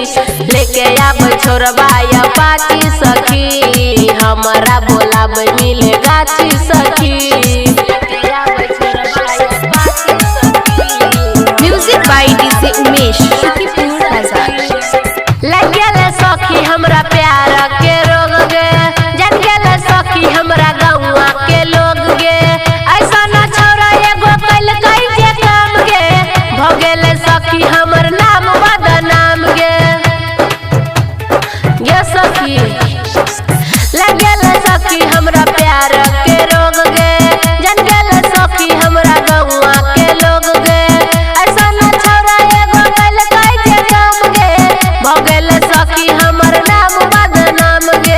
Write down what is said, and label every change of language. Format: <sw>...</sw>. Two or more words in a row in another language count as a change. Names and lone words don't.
<anp>लेके आब छोरबा अपाची सखी हमारा बोलाब मिले गाछी सखी।</anp> <en>music by डीजे उमेश सुखीपुर बाजार।</en> <anp>लग गेल सखी हमरा प्यार के रोग गे जन गेल सखी हमरा गौवा के लोग गे ऐसा न छोरा एगो कैल कई जे काम गे भ गेल सखी हमर नाम बदनाम गे गे सखी। लग गेल सखी हमरा प्यार के रोग गे जन गेल सखी हमरा गौवा के लोग गे ऐसा न छोरा एगो कैल कई जे काम गे भ गेल सखी हमर नाम बदनाम गे।</anp>